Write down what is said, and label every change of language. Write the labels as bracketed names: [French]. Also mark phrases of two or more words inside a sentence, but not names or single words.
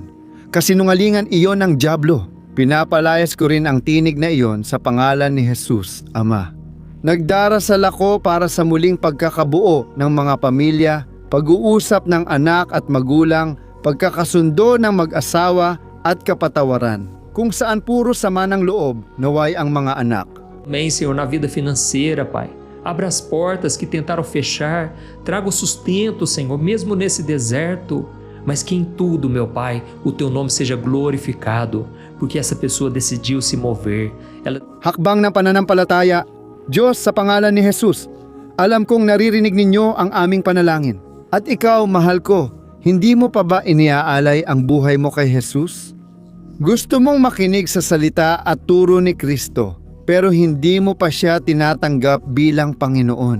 [Filipino] Kasinungalingan iyon ng dyablo. Pinapalayas ko rin ang tinig na iyon sa pangalan ni Jesus, Ama. Nagdarasal ako para sa muling pagkakabuo ng mga pamilya, pag-uusap ng anak at magulang, pagkakasundo ng mag-asawa at kapatawaran, kung saan puro sama ng loob naway ang mga anak. [Portuguese] Amém, Senhor, na vida financeira, Pai. Abra as portas que tentaram fechar, traga o sustento, Senhor, mesmo nesse deserto, mas que em tudo, meu Pai, o Teu nome seja glorificado, porque essa pessoa decidiu se mover. [Filipino] Hakbang ng pananampalataya, Diyos, sa pangalan ni Jesus, alam kong naririnig ninyo ang aming panalangin. At ikaw, mahal ko, hindi mo pa ba iniaalay ang buhay mo kay Jesus? Gusto mong makinig sa salita at turo ni Kristo, pero hindi mo pa siya tinatanggap bilang Panginoon.